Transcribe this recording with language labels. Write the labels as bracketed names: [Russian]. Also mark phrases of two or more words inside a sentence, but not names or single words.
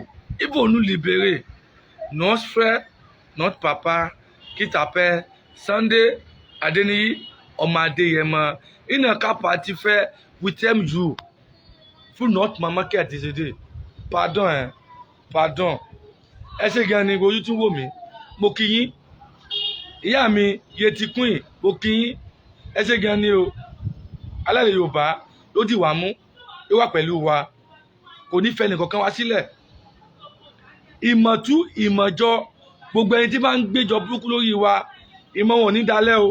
[French] Ils vont nous libérer. Notre frère, notre papa, qui s'appelle Sunday Adéníyì ọmọ Adéyẹmọ. Il n'a qu'à partir faire 8e jour pour notre maman qui est décédée. Pardon, pardon. [Yoruba] Ẹ ṣé gan ni ojú tún wò mí. Mo kí yín. Ìyá mi Yeti Queen, mo kí yín. Ẹ ṣé gan ni o. Alálẹ̀ Yorùbá ló dì wá mú. Ó wà pẹ̀lú wa. Kò ní fẹ́ nìkankan wá sílẹ̀. Ìmọ̀tú ìmọ̀jọ gbogbo ẹni tí bá ń gbéjọ burúkú lórí wa, ìmọ̀ wọn ò ní dalẹ̀ o.